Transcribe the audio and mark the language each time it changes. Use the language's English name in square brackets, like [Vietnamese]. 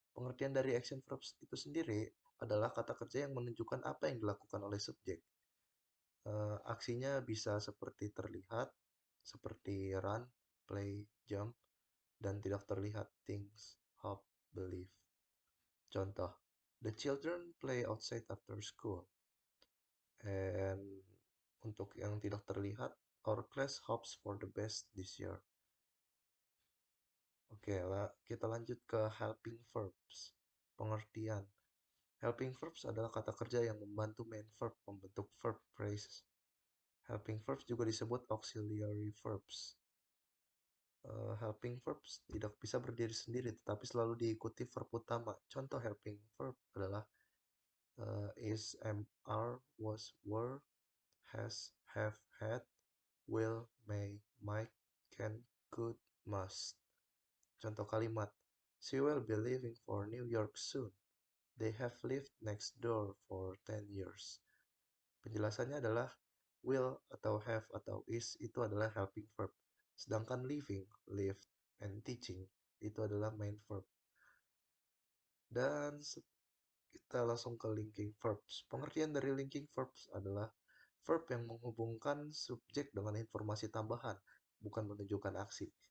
[Indonesian] Pengertian dari action verbs itu sendiri adalah kata kerja yang menunjukkan apa yang dilakukan oleh subjek. Aksinya bisa seperti terlihat, seperti run, play, jump, dan tidak terlihat things, hop, believe. [English] Contoh, the children play outside after school. And [Indonesian] untuk yang tidak terlihat, [English] our class hopes for the best this year. [Indonesian] Oke, lah kita lanjut ke helping verbs. Pengertian. Helping verbs adalah kata kerja yang membantu main verb membentuk verb phrases. Helping verbs juga disebut auxiliary verbs. Helping verbs tidak bisa berdiri sendiri, tetapi selalu diikuti verb utama. Contoh helping verb adalah is, am, are, was, were, has, have, had, will, may, might, can, could, must. Contoh kalimat, [English] she will be leaving for New York soon. They have lived next door for 10 years. [Indonesian] Penjelasannya adalah will atau have atau is itu adalah helping verb. Sedangkan living, lived, and teaching itu adalah main verb. Dan kita langsung ke linking verbs. Pengertian dari linking verbs adalah verb yang menghubungkan subjek dengan informasi tambahan, bukan menunjukkan aksi.